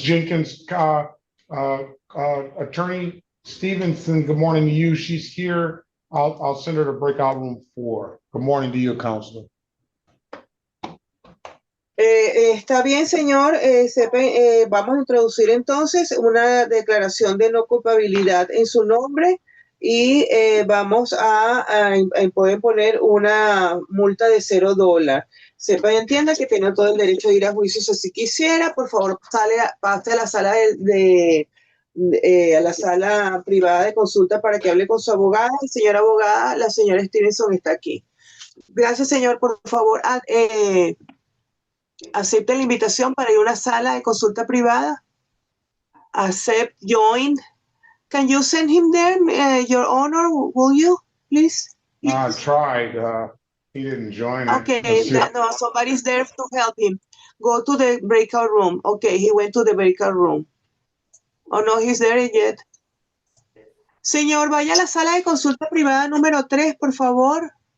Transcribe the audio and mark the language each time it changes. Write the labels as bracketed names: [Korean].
[English] Jenkins, Attorney Stevenson, good morning to you. She's here. I'll send her to breakout room 4. Good morning to you, Counselor. [Spanish] Está bien, señor. Vamos a introducir entonces una declaración de no culpabilidad en su nombre y vamos a poder poner una multa de $0. Sepa y entienda que tiene todo el derecho de ir a juicio si quisiera. Por favor, pase a la sala de a la sala privada de consulta para que hable con su abogada. Señora abogada, la señora Stevenson está aquí. Gracias, señor. Por favor, acepte la invitación para ir a una sala de consulta privada. [English] Accept, join. Can you send him there, Your Honor? Will you, please? I tried, he didn't join it. Okay, Let's see. no, somebody's there to help him. Go to the breakout room. Okay, he went to the breakout room. Oh, no, he's there yet. [Spanish] Señor, vaya a la sala de consulta privada número 3, por favor.